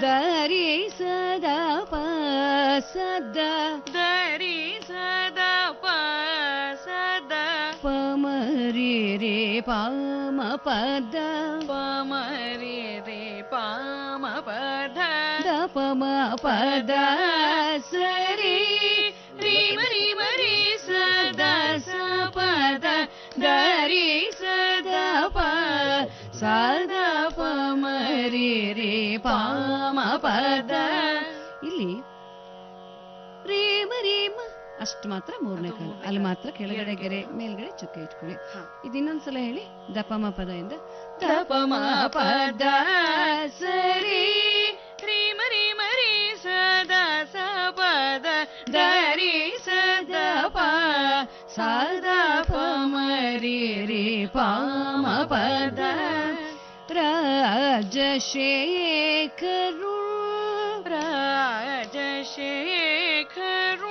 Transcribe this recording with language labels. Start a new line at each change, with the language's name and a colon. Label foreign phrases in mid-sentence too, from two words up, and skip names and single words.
Kannada: ದರಿ ಸದ ಪ ಸದ ದರಿ ಸದ ಪ ಸದ ಪಮರಿ ರೇ ಪಾಮ ಪದ ಪಮರಿ ರೇ ಪಾಮ ಪದ ದ ಪಮ ಪದ ಸರಿ ರೀ ಮರಿ ಮರಿ ಸದ ಸ ಪದ ದರಿ ಸದ ಪ ಸದ ಪಮರಿ ರೇ ಪಾಮ ಪದ. ಇಲ್ಲಿ ರೀಮ ಅಷ್ಟು ಮಾತ್ರ ಮೂರನೇ ಕಾಲ, ಅಲ್ಲಿ ಮಾತ್ರ ಕೆಳಗಡೆ ಗೆರೆ ಮೇಲ್ಗಡೆ ಚುಕ್ಕೆ ಇಟ್ಕೊಳ್ಳಿ. ಇದು ಇನ್ನೊಂದ್ಸಲ ಹೇಳಿ. ದಪಮ ಪದ ಇಂದ ದಪಮ ಪದ ಸರಿ ರೀ ಮರಿ ಮರಿ ಸದ ಸ ಪದ ದರಿ ಸದ ಪ ಸದ ಪಮರಿ ರೇ ಪಾಮ ಪದ. ರಾಜಶೇಖರು ರಾಜಶೇಖರು